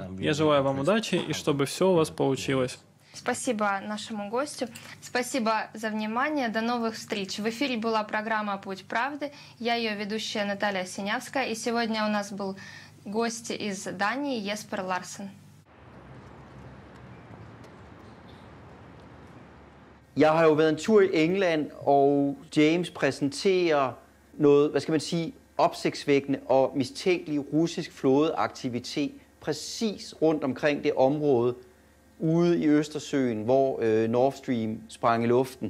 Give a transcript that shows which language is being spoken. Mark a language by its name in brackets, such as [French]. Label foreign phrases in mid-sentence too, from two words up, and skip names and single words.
[Russian] Я желаю вам удачи и чтобы все у вас получилось. Спасибо нашему гостю. Спасибо за внимание. До новых встреч. В эфире была программа «Путь правды». Я ее ведущая Наталья Синявская. И сегодня у нас был гость из Дании Еспер Ларсен. [Danish] Jeg har jo været en tur i England, og James præsenterer noget, hvad skal man sige, opsigtsvækkende og mistænkelig russisk flådeaktivitet præcis rundt omkring det område ude i Østersøen, hvor Nord Stream sprang i luften.